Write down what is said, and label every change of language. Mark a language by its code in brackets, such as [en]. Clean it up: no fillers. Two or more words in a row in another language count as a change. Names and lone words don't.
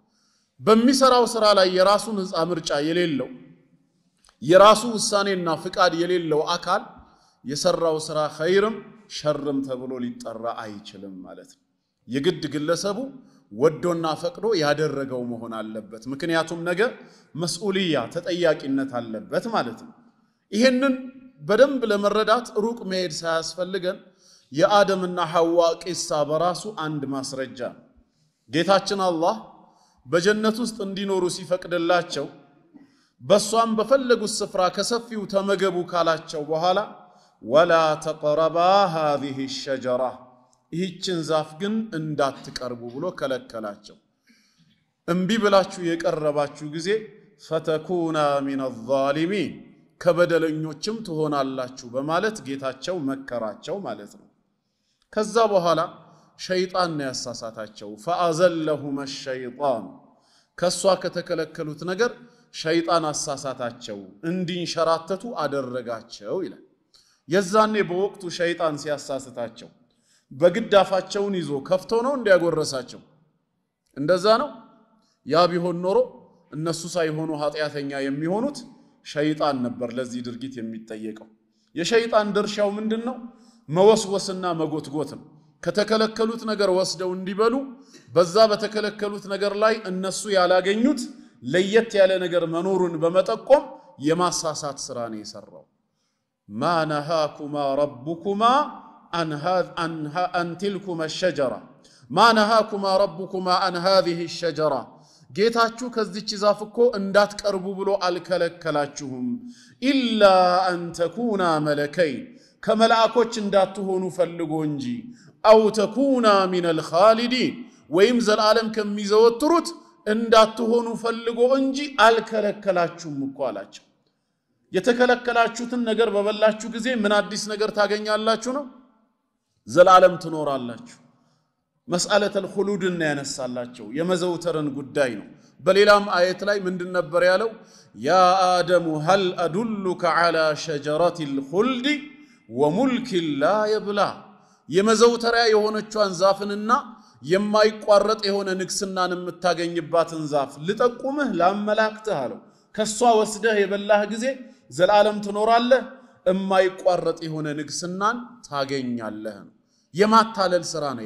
[am] በሚሰራው ስራ ላይ የራሱ ነፃ ምርጫ የሌለው የራሱ ውሳኔና ፍቃድ የሌለው አካል የሰራው ስራ ኸይርም ሸርም ተብሎ ሊጠራ አይችልም ማለት ነው የግድ ግለሰቡ ወዶና ፈቅዶ ያደረገው መሆን አለበት ምክንያቱም ነገ መስኡልያ ተጠያቂነት አለበት ማለት ነው ይሄንን በደንብ ለመረዳት ሩቅ መሄድ ሳያስፈልገን የአደምና ሐዋ ቂሳ በራሱ አንድ ማስረጃ ጌታችን አላህ በጀነት ውስጥ እንዲኖሩ ሲፈቅድላቸው በሷም በፈለጉት ስፍራ ከሰፊው ተመገቡ ካላቸው በኋላ [ar] ولا تقربا هذه الشجرة [am] ይህችን ዛፍ ግን እንዳትቀርቡ ብሎ ከለከላቸው እንቢ ብላችሁ የቀረባችሁ ጊዜ [ar] فتكونا من الظالمين [am] ከበደለኞችም ትሆናላችሁ በማለት ጌታቸው መከራቸው ማለት ነው ከዛ በኋላ ሸይጣን ያሳሳታቸው [ar] فأزلهم الشيطان [am] ከሷ ከተከለከሉት ነገር ሸይጣን አሳሳታቸው እንዲንሸራተቱ አደረጋቸው ይላል የዛኔ በወቅቱ ሸይጣን ሲያሳስታቸው በግዳፋቸውን ይዞ ከፍቶ ነው እንዲያጎረሳቸው እንደዛ ነው ያ ቢሆን ኖሮ እነሱ ሳይሆኑ ኃጢያተኛ የሚሆኑት ሸይጣን ነበር ለዚህ ድርጊት የሚጠየቀው የሸይጣን ድርሻው ምንድነው መወስወስና መጎትጎት ነው ከተከለከሉት ነገር ወስደው እንዲበሉ በዛ በተከለከሉት ነገር ላይ እነሱ ያላገኙት ለየት ያለ ነገር መኖሩን በመጠቆም የማሳሳት ስራ ነው የሰራው [ar] ما نهاكما ربكما عن تلكما الشجرة ما نهاكما ربكما عن هذه الشجرة [am] ጌታችሁ ከዚች ዛፍ እኮ እንዳትቀርቡ ብሎ አልከለከላችሁም [ar] إلا أن تكونا ملكين [am] ከመላእክቶች እንዳትሆኑ ፈልጎ እንጂ [ar] أو تكونا من الخالدين [am] ወይም ዘላለም ከሚዘወትሩት እንዳትሆኑ ፈልጎ እንጂ አልከለከላችሁም እኮ አላቸው የተከለከላችሁትን ነገር በበላችሁ ጊዜ ምን አዲስ ነገር ታገኛላችሁ ነው ዘላለም ትኖራላችሁ [ar] مسألة الخلود [am] ያነሳላቸው የመዘውተርን ጉዳይ ነው በሌላም አየት ላይ ምንድን ነበር ያለው [ar] يا آدم هل أدلك على شجرة الخلد وملك لا يبلى [am] የመዘውተሪያ የሆነችዋን ዛፍንና የማይቋረጥ የሆነ ንግስናን የምታገኝባትን ዛፍ ልጠቁምህ ላመላክትህ አለው ከሷ ወስደህ የበላህ ጊዜ ዘላለም ትኖራለህ የማይቋረጥ የሆነ ንግስናን ታገኛለህ የማታለል ስራ ነው